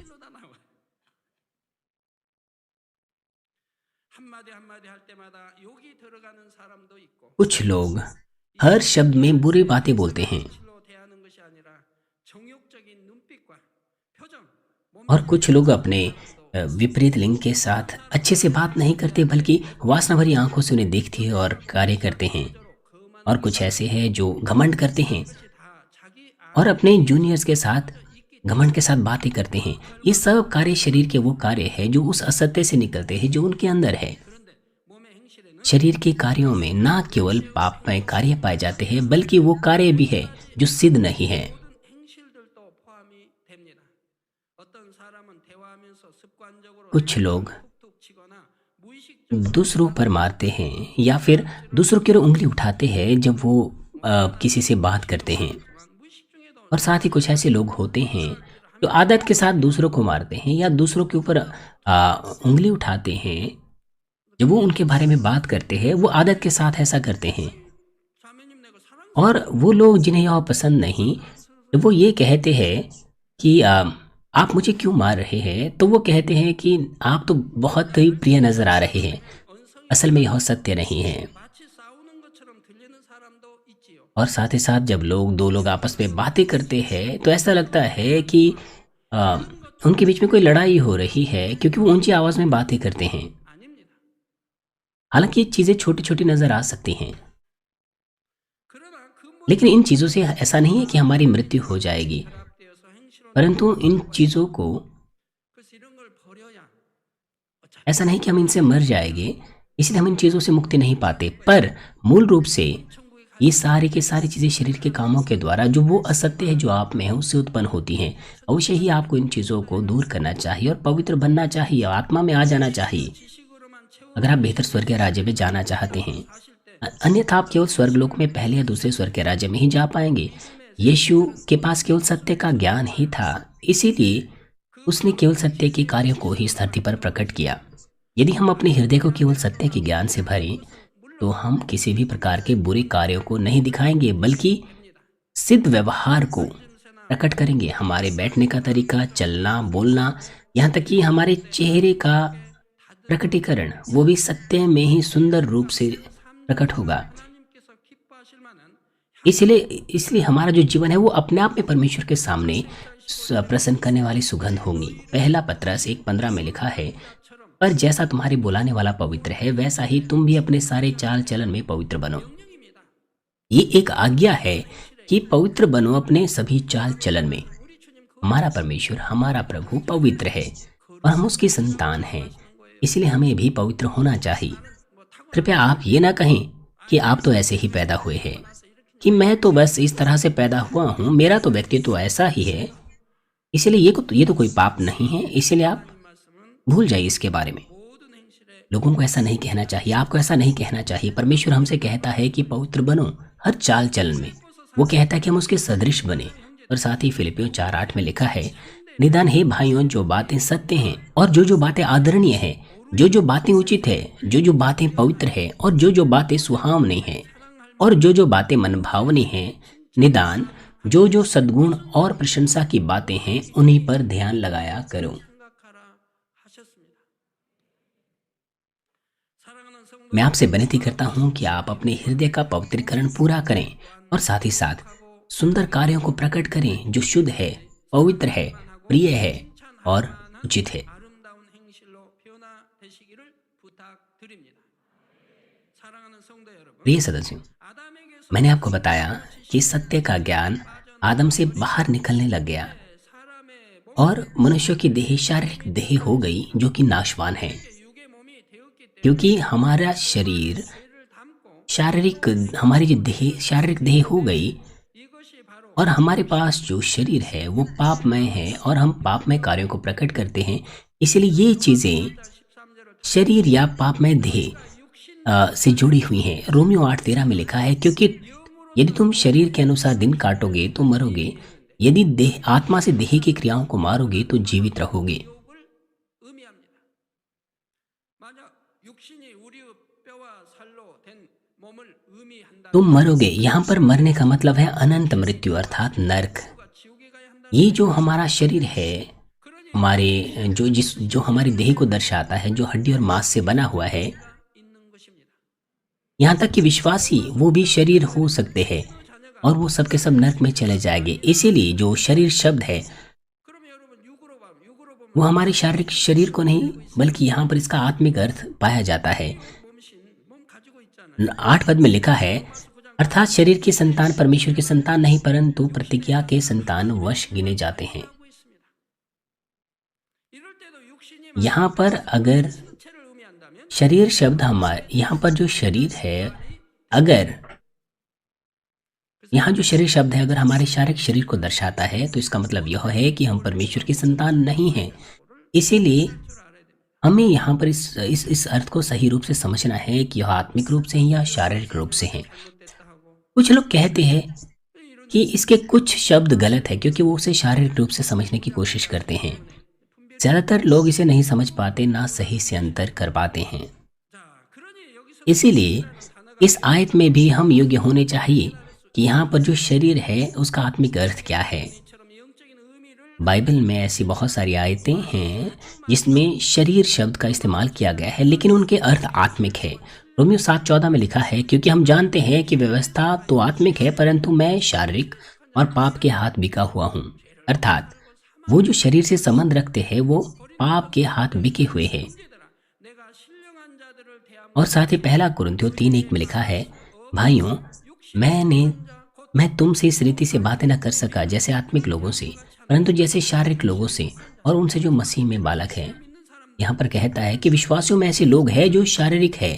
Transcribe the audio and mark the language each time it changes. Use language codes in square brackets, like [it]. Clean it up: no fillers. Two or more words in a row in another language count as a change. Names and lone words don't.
[hi] कुछ लोग हर शब्द में बुरी बातें बोलते हैं और कुछ लोग अपने विपरीत लिंग के साथ अच्छे से बात नहीं करते, बल्कि वासना भरी आंखों से उन्हें देखती है और कार्य करते हैं। और कुछ ऐसे हैं जो घमंड करते हैं और अपने जूनियर्स के साथ घमंड के साथ बातें करते हैं। ये सब कार्य शरीर के वो कार्य है जो उस असत्य से निकलते हैं जो उनके अंदर है। [ko] 그런데 몸의 행실에는 [hi] शरीर के कार्यों में ना केवल पापमय कार्य पाए जाते हैं बल्कि वो कार्य भी है जो सिद्ध नहीं है। [ko] 모든 행실들도 포함이 됩니다. 어떤 사람은 대화하면서 습관적으로 [hi] कुछ लोग [ko] 툭툭 치거나 무의식적으로 [hi] दूसरों पर मारते हैं या फिर दूसरों की ओर उंगली उठाते हैं जब वो किसी से बात करते हैं। [ko] 무의식 중에도 [hi] और साथ ही कुछ ऐसे लोग होते हैं जो आदत के साथ दूसरों को मारते हैं या दूसरों के ऊपर उंगली उठाते हैं। जब वो उनके बारे में बात करते हैं वो आदत के साथ ऐसा करते हैं। [ko] 사모님 내가 사랑 [hi] और वो लोग जिन्हें यह पसंद नहीं, जब वो ये कहते हैं कि आप मुझे क्यों मार रहे हैं, तो वो कहते हैं कि आप तो बहुत ही प्रिय नजर आ रहे हैं। [ko] 언성이 [hi] असल में यह सत्य नहीं है। [ko] 마치 싸우는 것처럼 들리는 사람도 있지요. [hi] और साथ ही साथ जब दो लोग आपस में बातें करते हैं तो ऐसा लगता है कि आ, उनके बीच में कोई लड़ाई हो रही है क्योंकि वो ऊंची आवाज में बातें करते हैं। [ko] 아닙니다. [hi] हालांकि ये चीजें छोटी छोटी नजर आ सकती हैं, [ko] 그러나 그 모든 [hi] लेकिन इन चीजों से ऐसा नहीं है कि हमारी मृत्यु हो जाएगी। [ko] 결합되어서 행실로 [hi] परंतु इन चीजों को [ko] 그래서 이런 걸 버려야 어차피 [hi] ऐसा नहीं कि हम इनसे मर जाएंगे, इसलिए हम इन चीजों से मुक्ति नहीं पाते। पर मूल रूप से [ko] 천국에 가 [hi] ये सारी की सारी चीजें शरीर के कामों के द्वारा जो वो असत्य है जो आप में है उससे उत्पन्न होती हैं। अवश्य ही आपको इन चीजों को दूर करना चाहिए और पवित्र बनना चाहिए, आत्मा में आ जाना चाहिए [ko] 지식으로만 채워 [hi] अगर आप बेहतर स्वर्गीय राज्य में जाना चाहते हैं। [ko] 사실 때 [hi] अन्यथा आप केवल स्वर्गलोक में पहले या दूसरे स्वर्ग के राज्य में ही जा पाएंगे। यीशु के पास केवल सत्य का ज्ञान ही था, इसीलिए उसने केवल सत्य के कार्यों को ही इस धरती पर प्रकट किया। यदि हम अपने हृदय को केवल सत्य के ज्ञान से भरें तो हम किसी भी प्रकार के बुरे कार्यों को नहीं दिखाएंगे बल्कि सिद्ध व्यवहार को प्रकट करेंगे। हमारे बैठने का तरीका, चलना, बोलना, यहाँ तक कि हमारे चेहरे का प्रकटीकरण वो भी सत्य में ही सुंदर रूप से प्रकट होगा। [ko] 하나님께서 기뻐하실 만한 [hi] इसलिए हमारा जो जीवन है वो अपने आप में परमेश्वर के सामने प्रसन्न करने वाली सुगंध होगी। पहला पत्रस 1:15 में लिखा है, पर जैसा तुम्हारे बुलाने वाला पवित्र है वैसा ही तुम भी अपने सारे चाल चलन में पवित्र बनो। [ko] 명령입니다. [hi] ये एक आज्ञा है कि पवित्र बनो अपने सभी चाल चलन में। [ko] 우리 주님 그 [hi] हमारा परमेश्वर, हमारा प्रभु पवित्र है और हम उसकी संतान हैं, इसलिए हमें भी पवित्र होना चाहिए। कृपया आप ये ना कहें कि आप तो ऐसे ही पैदा हुए हैं, कि मैं तो बस इस तरह से पैदा हुआ हूँ, मेरा तो व्यक्तित्व ऐसा ही है, इसलिए ये तो कोई पाप नहीं है, इसलिए आप [ko] 말씀은 [hi] भूल जाइए इसके बारे में। [ko] 모든 행실에 [hi] लोगों को ऐसा नहीं कहना चाहिए, आपको ऐसा नहीं कहना चाहिए। परमेश्वर हमसे कहता है कि पवित्र बनो हर चाल चलन में। वो कहता है कि हम उसके सदृश बने। और साथ ही फिलिपियों 4:8 में लिखा है, निदान हे भाइयों, जो बातें सत्य हैं और जो बातें आदरणीय है, जो बातें उचित है, जो बातें पवित्र है और जो बातें सुहावनी है और जो बातें मनभावनी हैं, निदान जो सद्गुण और प्रशंसा की बातें हैं उन्हीं पर ध्यान लगाया करो। [ko] 생각하라 하셨습니다. 사랑하는 성도 [hi] मैं आपसे विनती करता हूँ कि आप अपने हृदय का पवित्रीकरण पूरा करें और साथ ही साथ सुंदर कार्यों को प्रकट करें जो शुद्ध है, पवित्र है, प्रिय है और उचित है। [ko] 아름다운 행실로 변화되시기를 부탁드립니다. 사랑하는 성도 여러분, [hi] प्रिय सदस्यों, [ko] 아담에게서 [hi] मैंने आपको बताया कि सत्य का ज्ञान आदम से बाहर निकलने लग गया [ko] 사람의 [hi] और मनुष्य की देह शारीरिक देह हो गई जो कि नाशवान है, [ko] 육의 몸이 되었기 때문에 [hi] क्योंकि हमारा शरीर [ko] 죄를 담고 [hi] हमारी जो देह शारीरिक देह हो गई [ko] 이것이 바로 [hi] और हमारे पास जो शरीर है वो पापमय है और हम पापमय कार्यों को प्रकट करते हैं। इसलिए ये चीजें [ko] 13절을 [hi] शरीर या पापमय देह से जुड़ी हुई हैं। रोमियो 8:13 में लिखा है, क्योंकि यदि तुम शरीर के अनुसार दिन काटोगे तो मरोगे, यदि देह आत्मा से देह की क्रियाओं को मारोगे तो जीवित रहोगे। [ko] 욕을 의미합니다. 만약 육신이 우리의 뼈와 살로 된 몸을 의미한다. [hi] तुम मरोगे, यहाँ पर मरने का मतलब है अनंत मृत्यु अर्थात नरक। [ko] 지옥에 가야 한다. [hi] ये जो हमारा शरीर है, [ko] 그러니 [hi] हमारे जो हमारी देह को दर्शाता है, जो हड्डी और मांस से बना हुआ है, [ko] 있는 것입니다. [hi] यहाँ तक कि विश्वासी वो भी शरीर हो सकते हैं और वो सब के सब नरक में चले जाएंगे। इसीलिए जो शरीर शब्द है [ko] 그러면 여러분 육으로 보면 [hi] वो हमारे शारीरिक शरीर को नहीं बल्कि यहाँ पर इसका आत्मिक अर्थ पाया जाता है। [ko] 몸 가지고 있잖아요. [hi] 8 पद में लिखा है, अर्थात शरीर की संतान परमेश्वर की संतान नहीं परंतु प्रतिज्ञा के संतान वश गिने जाते हैं। [ko] 하고 있습니다. [hi] यहाँ पर अगर [ko] 신체를 의미한다면 [hi] शरीर शब्द हमारे यहाँ पर जो शरीर है, अगर यहाँ जो शरीर शब्द है अगर हमारे शारीरिक शरीर को दर्शाता है तो इसका मतलब यह है कि हम परमेश्वर की संतान नहीं हैं। इसीलिए [ko] 줄 알아야 됩니다. [hi] हमें यहाँ पर इस अर्थ को सही रूप से समझना है कि यह आत्मिक रूप से हैं या शारीरिक रूप से हैं। [ko] 잘못됐다 하고 [hi] कुछ लोग कहते हैं [ko] 이런 [hi] कि इसके कुछ शब्द गलत है क्योंकि वो उसे शारीरिक रूप से समझने की कोशिश करते हैं। [ko] 분별. [hi] ज़्यादातर लोग इसे नहीं समझ पाते, ना सही से अंतर कर पाते हैं। [ko] 자, 그러니 여기서 [hi] इसीलिए इस आयत में भी हम योग्य होने चाहिए कि यहाँ पर जो शरीर है उसका आत्मिक अर्थ क्या है। [ko] 처럼 영적인 의미를 [hi] बाइबल में ऐसी बहुत सारी आयतें हैं जिसमें शरीर शब्द का इस्तेमाल किया गया है लेकिन उनके अर्थ आत्मिक है। रोमियो 7:14 में लिखा है, क्योंकि हम जानते हैं कि व्यवस्था तो आत्मिक है परंतु मैं शारीरिक और पाप के हाथ बिका हुआ हूँ। अर्थात वो जो शरीर से संबंध रखते हैं वो पाप के हाथ बिके हुए हैं। [ko] 문제더라. 내가 신령한 자들을 대함 [hi] और साथ ही पहला कुरिन्थियों 3:1 में लिखा है, भाइयों मैं तुमसे इस रीति से बातें न कर सका जैसे आत्मिक लोगों से, परंतु जैसे शारीरिक लोगों से और उनसे जो मसीह में बालक हैं। यहाँ पर कहता है कि विश्वासियों में ऐसे लोग हैं जो शारीरिक है।